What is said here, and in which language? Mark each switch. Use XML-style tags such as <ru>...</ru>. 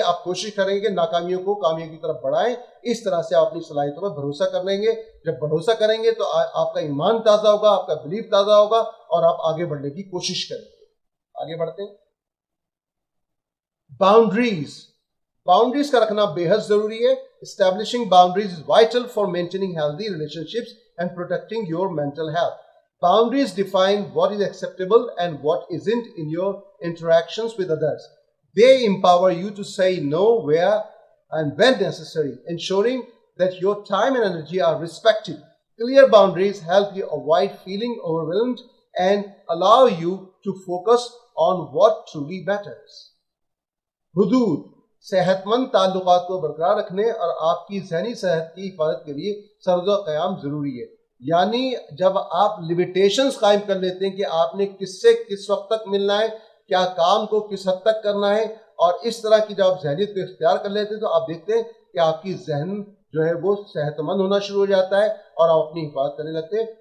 <ur>آپ کوشش کریں گے ناکامیوں کو کامیابی کی طرف بڑھائیں. اس طرح سے آپ اپنی صلاحیتوں پر بھروسہ کریں گے. جب بھروسہ کریں گے تو آپ کا ایمان تازہ ہوگا، آپ کا بلیف تازہ ہوگا اور آپ آگے بڑھنے کی کوشش کریں گے. آگے بڑھتے ہیں. باؤنڈریز کا رکھنا بے حد ضروری ہے.</ur> <en>Establishing boundaries is vital for maintaining healthy relationships and protecting your mental health. Boundaries define what is acceptable and what isn't in your interactions with others. They empower you to say no where and when necessary, ensuring that your time and energy are respected. Clear boundaries help you avoid feeling overwhelmed and allow you to focus on what truly matters. حدود</en> <ur>صحت مند تعلقات کو برقرار رکھنے اور آپ کی ذہنی صحت کی حفاظت کے لیے سرد و قیام ضروری ہے. یعنی جب آپ لیمیٹیشنز قائم کر لیتے ہیں کہ آپ نے کس سے کس وقت تک ملنا ہے, کیا کام کو کس حد تک کرنا ہے, اور اس طرح کی جب آپ ذہنیت کو اختیار کر لیتے ہیں تو آپ دیکھتے ہیں کہ آپ کی ذہن جو ہے وہ صحت مند ہونا شروع ہو جاتا ہے اور آپ اپنی حفاظت کرنے لگتے ہیں.</ur>